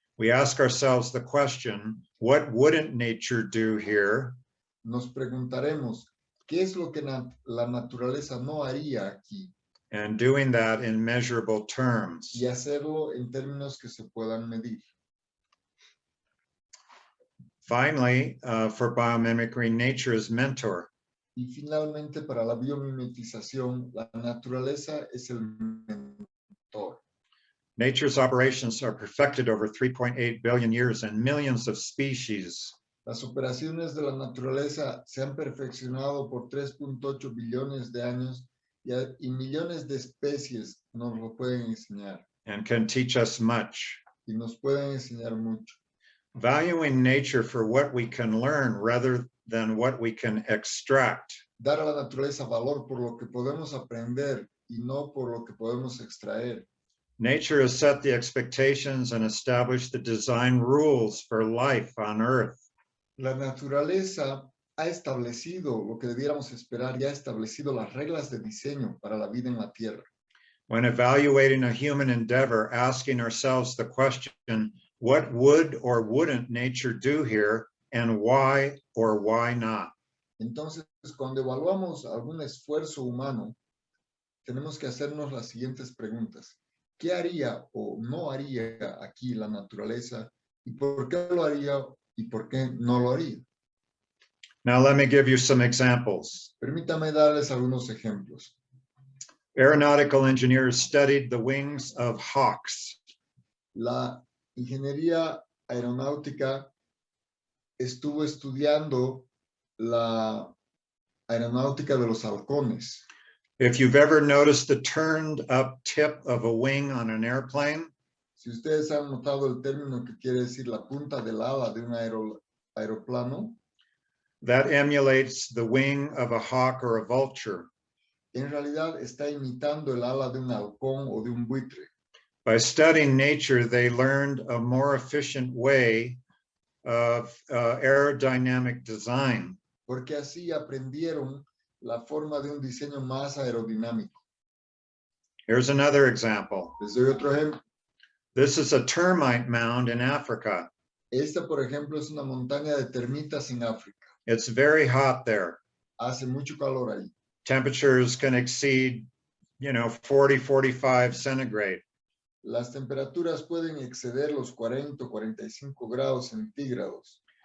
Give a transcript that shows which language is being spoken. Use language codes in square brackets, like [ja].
[en] we ask ourselves the question, what wouldn't nature do here? [es] nos preguntaremos, ¿qué es lo que la naturaleza no haría aquí? [en] And doing that in measurable terms. [es] Y hacerlo en términos que se puedan medir. [en] Finally, for biomimicry, nature is mentor. [es] Y finalmente, para la biomimetización, la naturaleza es el mentor. [en] Nature's operations are perfected over 3.8 billion years and millions of species. [es] Las operaciones de la naturaleza se han perfeccionado por 3.8 billones de años y millones de especies nos lo pueden enseñar. [en] And can teach us much. [es] Y nos pueden enseñar mucho. [en] Valuing nature for what we can learn rather than what we can extract. [es] Dar a la naturaleza valor por lo que podemos aprender y no por lo que podemos extraer. [en] Nature has set the expectations and established the design rules for life on Earth. [es] La naturaleza ha establecido lo que debiéramos esperar y ha establecido las reglas de diseño para la vida en la Tierra. [en] When evaluating a human endeavor, asking ourselves the question, what would or wouldn't nature do here, and why or why not? [es] Entonces, cuando evaluamos algún esfuerzo humano, tenemos que hacernos las siguientes preguntas. ¿Qué haría o no haría aquí la naturaleza? ¿Y por qué lo haría y por qué no lo haría? [en] Now, let me give you some examples. [es] Permítame darles algunos ejemplos. [en] Aeronautical engineers studied the wings of hawks. [es] La ingeniería aeronáutica estuvo estudiando la aeronáutica de los halcones. [en] If you've ever noticed the turned up tip of a wing on an airplane, [es] Si ustedes han notado el término que quiere decir la punta del ala de un aeroplano, [en] that emulates the wing of a hawk or a vulture. [es] en realidad está imitando el ala de un halcón o de un buitre. [en] By studying nature, they learned a more efficient way of aerodynamic design. [es] Porque así aprendieron la forma de un diseño más aerodinámico. [en] Here's another example. [es] Les doy otro ejemplo. [en] This is a termite mound in Africa. [es] Esta, por ejemplo, es una montaña de termitas en África. [en] It's very hot there. [es] Hace mucho calor ahí. [en] Temperatures can exceed, 40, 45 centigrade. [es] Las temperaturas pueden exceder los 40 o 45 grados centígrados.